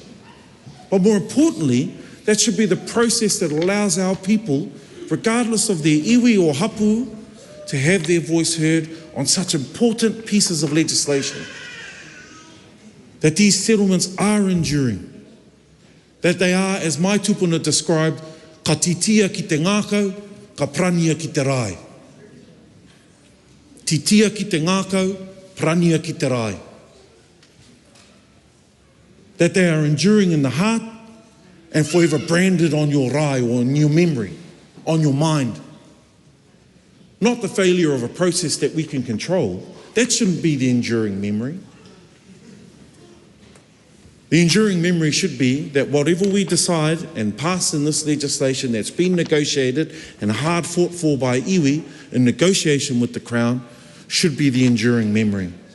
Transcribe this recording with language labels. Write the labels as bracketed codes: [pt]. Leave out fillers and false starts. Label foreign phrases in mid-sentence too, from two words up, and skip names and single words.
[en] But more importantly, that should be the process that allows our people, regardless of their iwi or hapu, to have their voice heard on such important pieces of legislation. That these settlements are enduring. That they are, as my tupuna described, [mi] ka titia ki te ngākau, ka prania ki te rai. Titia ki te ngākau, prania ki te rai. [en] That they are enduring in the heart and forever branded on your rai or in your memory, on your mind. Not the failure of a process that we can control. That shouldn't be the enduring memory. The enduring memory should be that whatever we decide and pass in this legislation that's been negotiated and hard fought for by iwi in negotiation with the Crown should be the enduring memory.